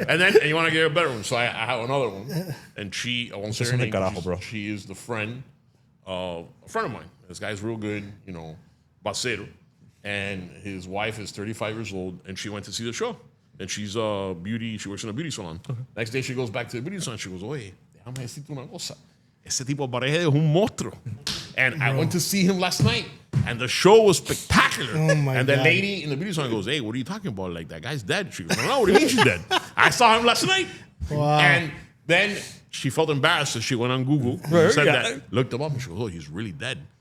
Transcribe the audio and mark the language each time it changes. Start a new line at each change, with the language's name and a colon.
English: And you want to get a better one. So I have another one. And I won't say her name. She is the friend of a friend of mine. This guy's real good, you know, Bacero. And his wife is 35 years old, and she went to see the show. And she's a beauty, she works in a beauty salon. Next day she goes back to the beauty salon, she goes,
Spanish: oye, déjame decirte una cosa. Ese tipo Alvarez es un monstruo.
English: And I went to see him last night, and the show was spectacular. Oh my and the lady in the beauty salon goes, hey, what are you talking about? Like, that guy's dead. She goes, no, what do you mean she's dead? I saw him last night. Wow. And then she felt embarrassed, so she went on Google, said that, looked him up, and she goes, oh, he's really dead.